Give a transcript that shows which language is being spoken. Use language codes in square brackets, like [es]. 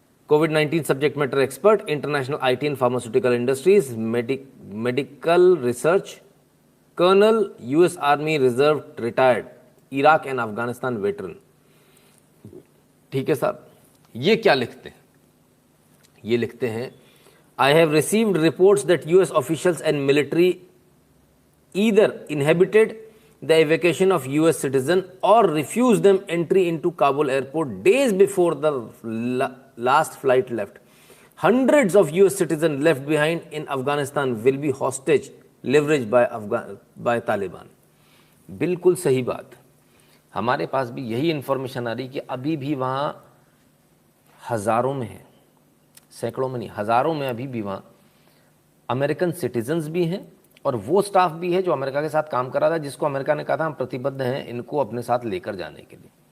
[en] कोविड-19 subject matter expert, international IT and pharmaceutical industries, medical research, colonel, US army reserve retired, Iraq and Afghanistan veteran. [hi] ठीक है साहब, ये क्या लिखते हैं? ये लिखते हैं, [en] I have received reports that US officials and military either inhibited the evacuation of US citizens or refused them entry into Kabul airport days before the last flight left. Hundreds of US citizens left behind in Afghanistan will be hostage leveraged by Taliban. [hi] बिल्कुल सही बात। हमारे पास भी यही information आ रही कि अभी भी वहाँ हज़ारों में है, सैकड़ों में नहीं, हज़ारों में अभी भी वहाँ अमेरिकन सिटीजन्स भी हैं और वो स्टाफ भी है जो अमेरिका के साथ काम कर रहा था, जिसको अमेरिका ने कहा था हम प्रतिबद्ध हैं इनको अपने साथ लेकर जाने के लिए।